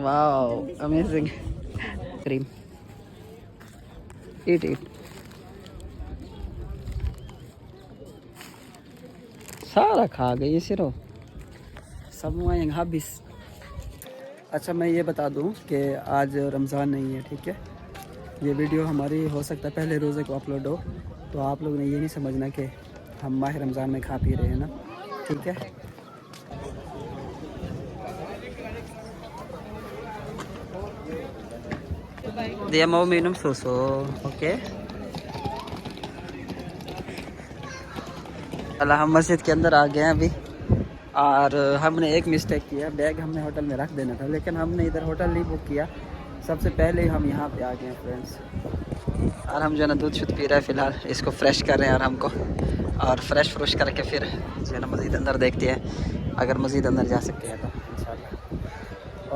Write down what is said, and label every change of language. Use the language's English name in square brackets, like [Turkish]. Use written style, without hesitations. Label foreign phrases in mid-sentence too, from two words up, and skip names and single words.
[English] wow, amazing. [Hindi] क्रीम ईट सारा खा गई सिरो सब वहीं habis। अच्छा मैं ये बता दूं कि आज रमज़ान नहीं है, ठीक है। ये वीडियो हमारी हो सकता है पहले रोज़े को अपलोड हो, तो आप लोग ने ये नहीं समझना कि हम माह रमज़ान में खा पी रहे हैं ना, ठीक है। [Indonesian] Dia mau minum susu, oke? [Hindi] अल्लाह, हम मस्जिद के अंदर आ गए हैं अभी और हमने एक मिस्टेक किया, बैग हमने होटल में रख देना था, लेकिन हमने इधर होटल नहीं बुक किया, सबसे पहले ही हम यहाँ पे आ गए हैं फ्रेंड्स। और हम जो है ना दूध शुद्ध पी रहे हैं फ़िलहाल, इसको फ्रेश कर रहे हैं आराम को, और फ्रेश करके फिर जो है ना मस्जिद अंदर देखते हैं, अगर मस्जिद अंदर जा सकते हैं तो इंशाल्लाह।